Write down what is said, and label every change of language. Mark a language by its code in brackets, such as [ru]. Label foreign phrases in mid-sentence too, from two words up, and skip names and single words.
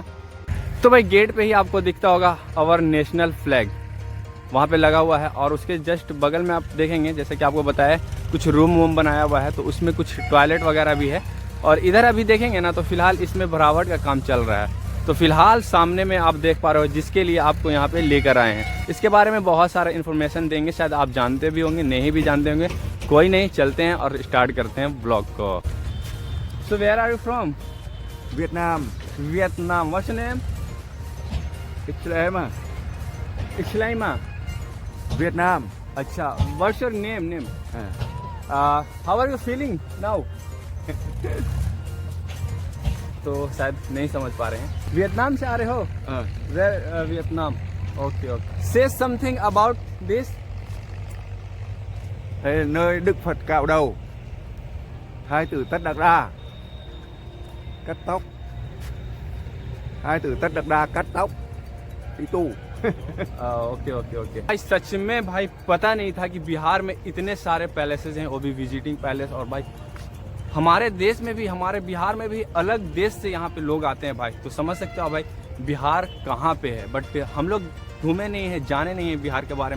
[hi] तो भाई गेट पे ही आपको दिखता होगा [en] our national flag [hi] वहाँ पे लगा हुआ है, और उसके जस्ट बगल में आप देखेंगे, जैसे कि आपको बताया, कुछ रूम वूम बनाया हुआ है, तो उसमें कुछ टॉयलेट वगैरह भी है। और इधर अभी देखेंगे ना तो फिलहाल इसमें भरावट का काम चल रहा है। तो फिलहाल सामने में आप देख पा रहे हो जिसके लिए आपको यहाँ पे लेकर आए हैं। इसके बारे में बहुत सारा इन्फॉर्मेशन देंगे, शायद आप जानते भी होंगे, नहीं भी जानते होंगे, कोई नहीं, चलते हैं और स्टार्ट करते हैं ब्लॉग को। [en] so where are you from? Vietnam. Vietnam. What's your name? Islama. इस्लाइमा। Vietnam. अच्छा, What's your name? How are you feeling now? [hi] तो शायद नहीं समझ पा रहे हैं। वियतनाम से आ रहे हो? [en] where Vietnam. okay okay. say something about this. [vi] Nơi Đức Phật cạo đầu, Thái tử Tất Đạt Đa cắt tóc. Thái tử Tất Đạt Đa cắt tóc đi tu. [en] okay okay okay. [hi] भाई सच में भाई पता नहीं था कि बिहार में इतने सारे पैलेसेस हैं, वो भी [en] visiting palace. [hi] और भाई हमारे देश में भी, हमारे बिहार में भी अलग देश से यहाँ पे लोग आते हैं भाई। तो समझ सकते हो भाई बिहार कहाँ पे है, बट हम लोग घूमे नहीं है, जाने नहीं है बिहार के बारे में।